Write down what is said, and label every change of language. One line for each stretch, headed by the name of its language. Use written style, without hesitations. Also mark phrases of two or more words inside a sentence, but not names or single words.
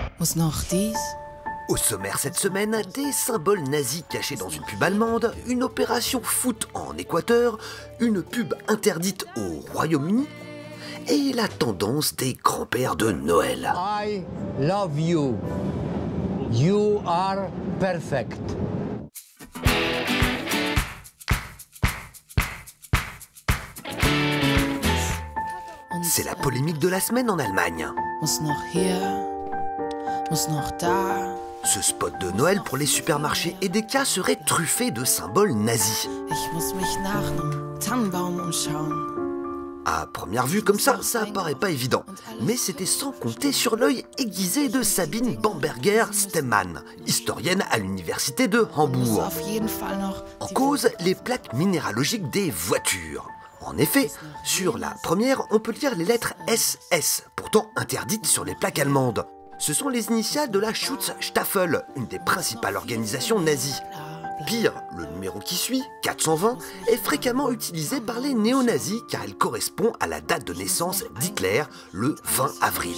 German: Was noch dies?
French: Au sommaire cette semaine, des symboles nazis cachés dans une pub allemande, une opération foot en Équateur, une pub interdite au Royaume-Uni et la tendance des grands-pères de Noël.
English: I love you. You are perfect.
French: C'est la polémique de la semaine en Allemagne.
German: Muss noch hier, muss noch da.
French: Ce spot de Noël pour les supermarchés Edeka serait truffé de symboles nazis.
German: Ich muss mich nach nem Tannenbaum umschauen.
French: À première vue comme ça paraît pas évident. Mais c'était sans compter sur l'œil aiguisé de Sabine Bamberger-Stemmann, historienne à l'université de Hambourg.
German: Auf jeden Fall noch
French: En cause, les plaques minéralogiques des voitures. En effet, sur la première, on peut lire les lettres SS, pourtant interdites sur les plaques allemandes. Ce sont les initiales de la Schutzstaffel, une des principales organisations nazies. Pire, le numéro qui suit, 420, est fréquemment utilisé par les néo-nazis car il correspond à la date de naissance d'Hitler, le 20 avril.